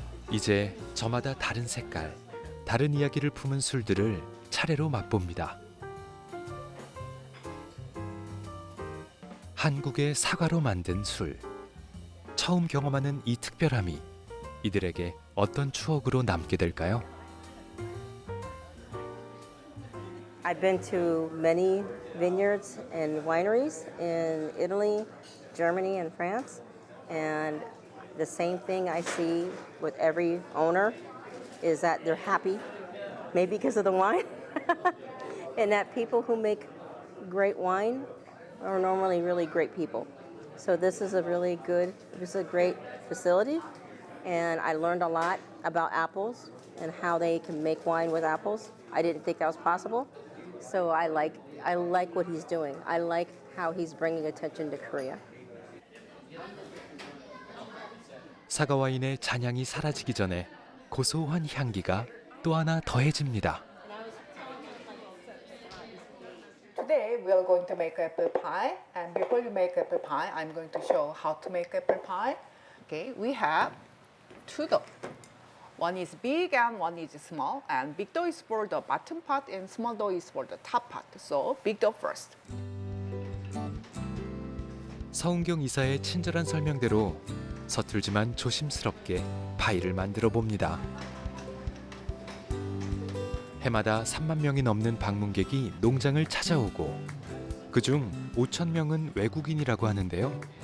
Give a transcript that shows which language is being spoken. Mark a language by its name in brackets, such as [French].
[Korean] 이제 저마다 다른 색깔, 다른 이야기를 품은 술들을 차례로 맛봅니다. 한국의 사과로 만든 술. 처음 경험하는 이 특별함이 이들에게 어떤 추억으로 남게 될까요? [English] I've been to many vineyards and wineries in Italy, Germany, and France, and the same thing I see with every owner is that they're happy, maybe because of the wine, and that people who make great wine are normally really great people. So this is a great facility, and I learned a lot about apples and how they can make wine with apples. I didn't think that was possible. So I like what he's doing. I like how he's bringing attention to Korea. [Korean] 사과 와인의 잔향이 사라지기 전에 고소한 향기가 또 하나 더해집니다. [English] Today we are going to make apple pie, and before you make apple pie, I'm going to show how to make apple pie. Okay, we have two dough. One is big and one is small, and big dough is for the bottom part and small dough is for the top part. So big dough first. [Korean] 서은경 이사의 친절한 설명대로 서툴지만 조심스럽게 파이를 만들어 봅니다. 해마다 3만 명이 넘는 방문객이 농장을 찾아오고 그중 5천 명은 외국인이라고 하는데요.